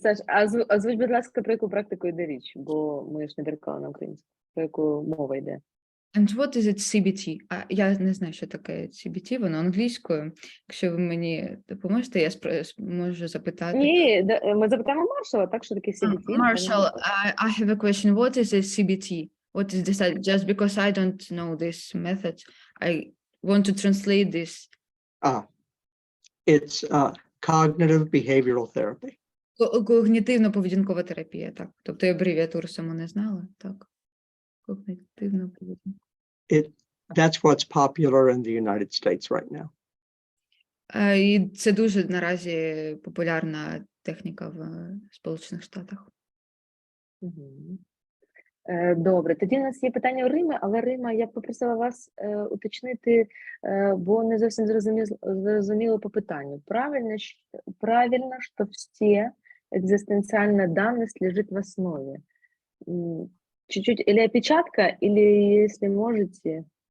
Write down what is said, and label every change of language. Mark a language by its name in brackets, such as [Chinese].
[Ukrainian] Саш, озвучь, будь ласка, про яку практику йде річ, бо ми ж не переклали на українську. Про яку мова йде? [English] And what is it CBT? [Ukrainian] Я не знаю, що таке CBT, воно англійською. Якщо ви мені допоможете, я можу запитати. Ні, ми запитаємо Маршала, так, що таке CBT? [English] Marshall, I have a question. What is a CBT? What is this? Just because I don't know this method, I want to translate this. It's cognitive behavioral therapy. [Ukrainian] Когнітивно-поведінкова терапія, так. Тобто я абревіатуру саму не знала, так. Когнітивно-поведінкова. [English] That's what's popular in the United States right now. [Ukrainian] І це дуже наразі популярна техніка в Сполучених Штатах. Добре, тоді у нас є питання у Римі, але Рима, я б попросила вас уточнити, бо не зовсім зрозуміло по питанню. [Russian] Правильно, что все экзистенциальная данность лежит в основе. Чуть-чуть, или опечатка, или, если можете...